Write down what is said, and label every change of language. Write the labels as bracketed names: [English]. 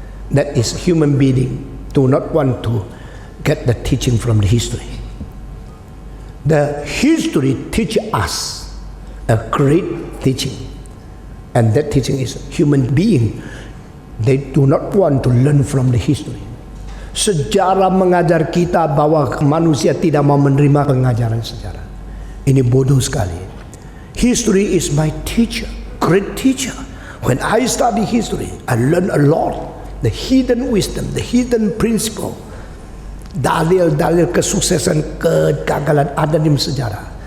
[English] That is, human being do not want to get the teaching from the history. The history teach us a great teaching, and that teaching is human being. They do not want to learn from the history. [Indonesian] Sejarah mengajar kita bahwa manusia tidak mau menerima pengajaran sejarah. Ini bodoh sekali. [English] History is my teacher, great teacher. When I study history, I learn a lot. The hidden wisdom, the hidden principle. [Indonesian] Dalil-dalil kesuksesan, kegagalan ada di sejarah.